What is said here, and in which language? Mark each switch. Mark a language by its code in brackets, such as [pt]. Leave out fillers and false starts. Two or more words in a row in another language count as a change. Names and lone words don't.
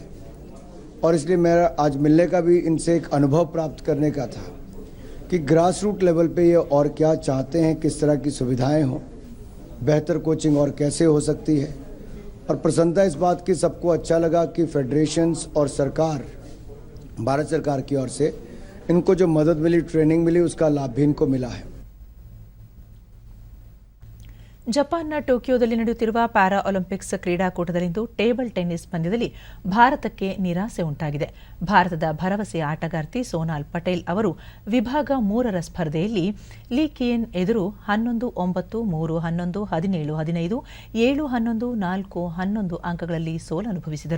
[hi] और इसलिए मेरा आज मिलने का भी इनसे एक अनुभव प्राप्त करने का था कि [en] grass root level [hi] पे ये और क्या चाहते हैं, किस तरह की सुविधाएं हों, बेहतर कोचिंग और कैसे हो सकती है. और प्रसन्नता इस बात की सबको अच्छा लगा कि फेडरेशंस और सरकार, भारत सरकार की ओर से इनको जो मदद मिली, ट्रेनिंग मिली, उसका लाभ भी इनको मिला है. [kn] ಜಪಾನ್ನ ಟೋಕಿಯೋದಲ್ಲಿ ನಡೆಯುತ್ತಿರುವ ಪ್ಯಾರಾ ಒಲಿಂಪಿಕ್ಸ್ ಕ್ರೀಡಾಕೂಟದಲ್ಲಿಂದು ಟೇಬಲ್ ಟೆನ್ನಿಸ್ ಪಂದ್ಯದಲ್ಲಿ ಭಾರತಕ್ಕೆ ನಿರಾಸೆ ಉಂಟಾಗಿದೆ. ಭಾರತದ ಭರವಸೆಯ ಆಟಗಾರ್ತಿ ಸೋನಾಲ್ ಪಟೇಲ್ ಅವರು ವಿಭಾಗ 3ರ ಸ್ಪರ್ಧೆಯಲ್ಲಿ ಲೀ ಕಿಯನ್ ಎದುರು 11-9, 3-11, 17-15, 7-11, 4-11 ಅಂಕಗಳಲ್ಲಿ ಸೋಲನುಭವಿಸಿದರು.